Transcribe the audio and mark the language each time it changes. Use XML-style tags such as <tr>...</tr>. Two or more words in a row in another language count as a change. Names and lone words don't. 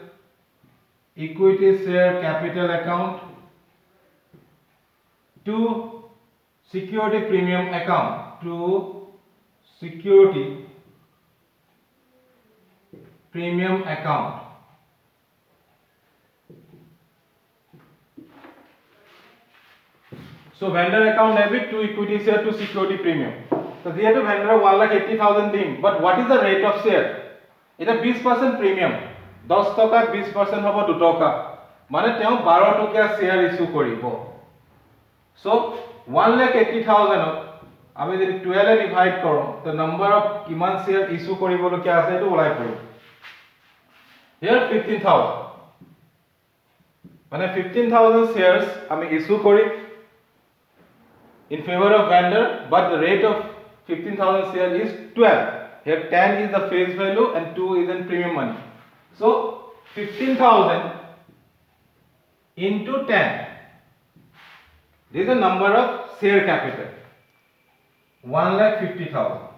<en>account to security premium account, to security premium account. So vendor account debit to equity share to security premium. So here to vendor 1,80,000 dim, but what is the rate of share? It is 20% premium.</en> <as>10 টকা 20% হ'ব 2 টকা, মানে তেওঁ 12 টকা</as> <en>share issue</en> <as>কৰিব. So 1,80,000 আমি যদি 12 এ ডিভাইড কৰোঁ,</as> <en>the number of</en> <as>কিমান</as> <en>share issue</en> <as>কৰিবলগীয়া আছে এটো ওলাই পৰিব.</as> <en>Here 15,000, মানে 15,000 shares</en> <as>আমি issue কৰিম</as> <en>in favor of vendor, but the rate of 15,000 share is 12. Here 10 is the face value and 2 is in premium money. So 15,000 into 10, this is the number of share capital, 1,50,000.</en>